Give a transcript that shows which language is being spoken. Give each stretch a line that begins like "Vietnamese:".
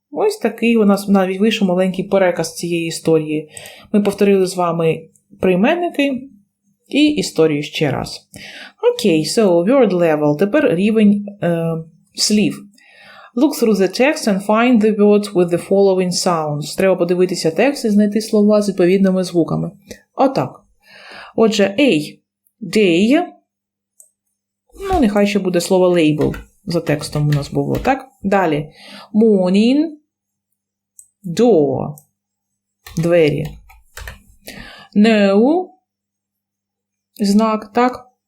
Ukrainian: Ось такий у нас навіть вийшов маленький переказ цієї історії. Ми повторили з вами прийменники і історію ще раз.
English: Окей, so word level.
Ukrainian: Тепер рівень слів.
English: Look through the text and find the words with the following sounds.
Ukrainian: Треба подивитися текст і знайти слова з відповідними звуками. Отак. Отже, A. Day. Ну, нехай ще буде слово label. За текстом у нас було, так? Далі. Morning. Door. Двері. No. Знак, так?